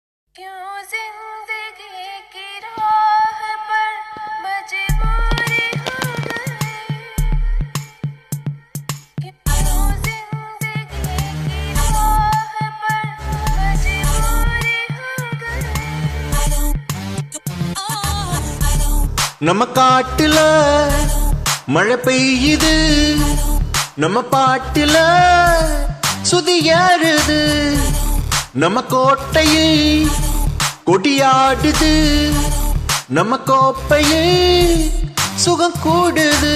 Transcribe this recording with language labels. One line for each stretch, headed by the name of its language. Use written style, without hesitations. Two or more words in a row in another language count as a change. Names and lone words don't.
Hindi: क्यों जिंदगी की राह पर मजबूरी हो गई क्यों जिंदगी की राह पर मजबूरी हो गई
Tamil: நம்ம காட்டுல மழை பெய்யுது நம்ம பாட்டுல சுதியாருது நம்ம கோட்டையில் கொடியாடுது நம்ம கோப்பையில் சுகம் கூடுது